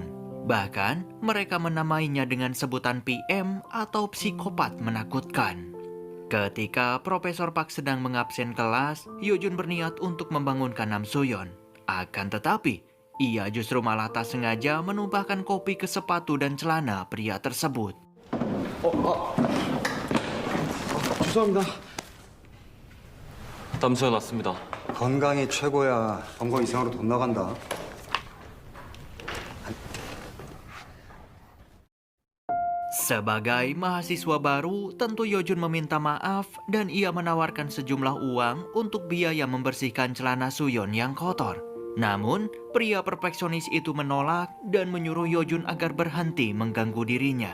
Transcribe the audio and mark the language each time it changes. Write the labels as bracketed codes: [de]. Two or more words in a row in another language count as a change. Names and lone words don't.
[id] Bahkan, mereka menamainya dengan sebutan PM atau psikopat menakutkan. Ketika Profesor Park sedang mengabsen kelas, Yojun berniat untuk membangunkan Nam Suyon. Akan tetapi, ia justru malah tak sengaja menumpahkan kopi ke sepatu dan celana pria tersebut. [ko] 죄송합니다. 남수현 왔습니다. 건강이 최고야. 건강 이상으로 돈 나간다. [id] Sebagai mahasiswa baru, tentu Yojun meminta maaf dan ia menawarkan sejumlah uang untuk biaya membersihkan celana Suyon yang kotor. Namun, pria perfeksionis itu menolak dan menyuruh Yojun agar berhenti mengganggu dirinya.